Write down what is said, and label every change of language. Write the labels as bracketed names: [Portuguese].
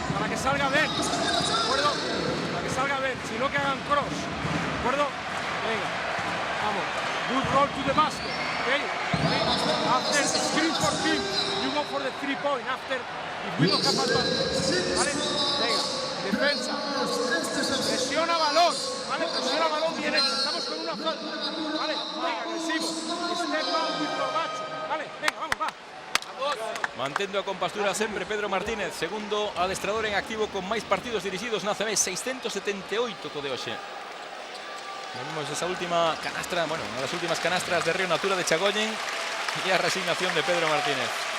[Spanish] Para que salga Ben, ¿de acuerdo? Para que salga Ben, si no que hagan cross, ¿de acuerdo? Venga, vamos. [English] Good roll to the basket, okay? After the screen for him, you go for the 3-point. After, if we don't have advantage, [Spanish] ¿vale? Venga, defensa. Presiona balón, ¿vale? Presiona balón bien hecho. Estamos con una falta, ¿vale? Venga, agresivo. [English] Step out with Corbacho, [Spanish] ¿vale? Venga, vamos, va. [Galician] Mantendo a compastura sempre Pedro Martínez, segundo adestrador en activo con máis partidos dirigidos na CB, 678 de hoxe. [Spanish] Vemos esa última canastra, bueno, una de las últimas canastras de Río Natura de Chagoyen y [Galician] a resignación de Pedro Martínez.